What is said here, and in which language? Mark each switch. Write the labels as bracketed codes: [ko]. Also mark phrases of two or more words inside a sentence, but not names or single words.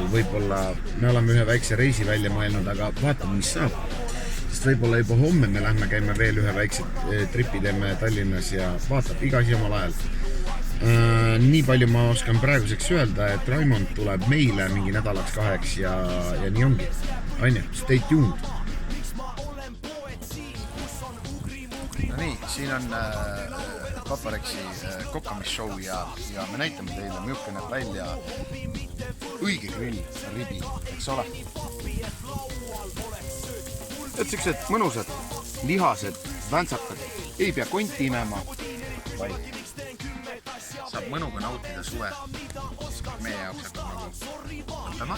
[et] Võib-olla me oleme ühe väikse reisi välja mõelnud, aga vaatame, mis saab. Sest võib-olla juba homme me lähme käime veel ühe väikse tripi teeme Tallinnas ja vaatab iga asi omal ajal. Nii palju ma oskan praeguseks öelda, et Raimond tuleb meile mingi nädalaks 2 ja nii ongi. Anja, [en] stay tuned! [et] No nii, siin on Papareksi kokkamisshow ja me näitame teile, milline näeb välja õige grill, ribi, eks ole. Et siuksed mõnusad, lihased, väntsakad, ei pea konti imema, vaid saab mõnuga nautida suve, siis meie jaoks hakkab nagu õppema.